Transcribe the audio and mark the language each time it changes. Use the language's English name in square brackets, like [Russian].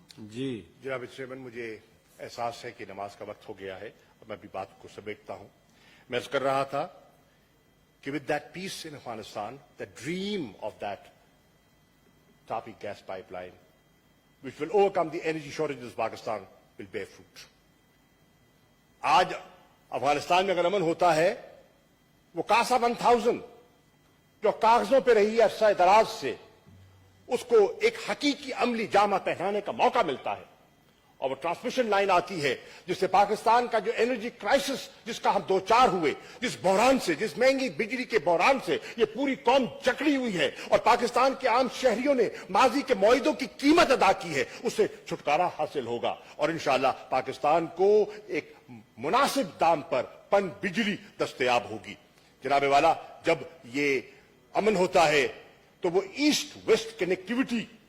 [Urdu] جی جناب چیئرمین, مجھے احساس ہے کہ نماز کا وقت ہو گیا ہے اور میں بھی بات کو سمیٹتا ہوں. [English] میں عرض کر رہا تھا کہ with that peace in Afghanistan, the dream of that Tapi gas pipeline, which will overcome the energy shortages of Pakistan, will bear fruit. [Urdu] آج افغانستان میں اگر امن ہوتا ہے, وہ کاسا 1000 جو کاغذوں پہ رہی ہے عرصہ دراز سے, اس کو ایک حقیقی عملی جامہ پہنانے کا موقع ملتا ہے. اور وہ ٹرانسمیشن لائن آتی ہے جس سے پاکستان کا جو انرجی کرائسس جس کا ہم دوچار ہوئے، جس بحران سے، جس مہنگی بجلی کے بحران سے یہ پوری قوم جکڑی ہوئی ہے اور پاکستان کے عام شہریوں نے ماضی کے معاہدوں کی قیمت ادا کی ہے، اس سے چھٹکارا حاصل ہوگا اور انشاءاللہ پاکستان کو ایک مناسب دام پر پن بجلی دستیاب ہوگی۔ جناب والا، جب یہ امن ہوتا ہے تو وہ ایسٹ ویسٹ کنیکٹیوٹی